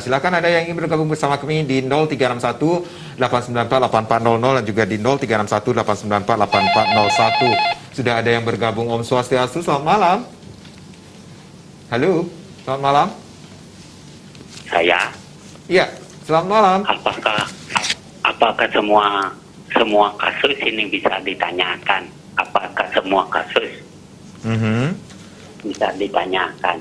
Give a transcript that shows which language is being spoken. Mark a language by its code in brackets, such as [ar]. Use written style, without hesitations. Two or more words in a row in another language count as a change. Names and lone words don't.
[id] Silakan ada yang ingin bergabung bersama kami di 0361-894-8400 dan juga di 0361-894-8401. Sudah ada yang bergabung. Om Swastiastu, selamat malam. Halo, selamat malam. Saya. Iya, selamat malam. Apakah semua kasus ini bisa ditanyakan? Apakah semua kasus bisa ditanyakan?